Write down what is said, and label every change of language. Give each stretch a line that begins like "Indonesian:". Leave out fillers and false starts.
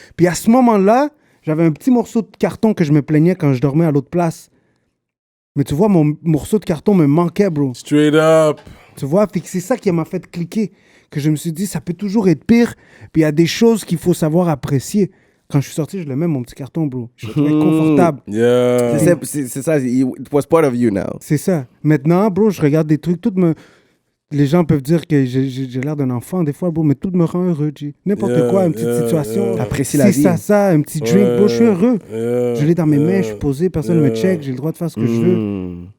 French: Puis à ce moment-là, j'avais un petit morceau de carton que je me plaignais quand je dormais à l'autre place. Mais tu vois, mon morceau de carton me manquait, bro.
English: Straight up.
French: Tu vois, puis c'est ça qui m'a fait cliquer. Que je me suis dit, ça peut toujours être pire. Puis il y a des choses qu'il faut savoir apprécier. Quand je suis sorti, je le mets, mon petit carton, bro. Je le trouvais confortable.
English: Yeah.
French: C'est ça,
English: it was part of you now.
French: C'est ça. Maintenant, bro, je regarde des trucs, les gens peuvent dire que j'ai l'air d'un enfant des fois, bro, mais tout me rend heureux, G. N'importe quoi, une petite situation. T'apprécies la vie. Ça, un petit drink, bro, je suis heureux. Je l'ai dans mes mains, je suis posé, personne ne me check, j'ai le droit de faire ce que je veux.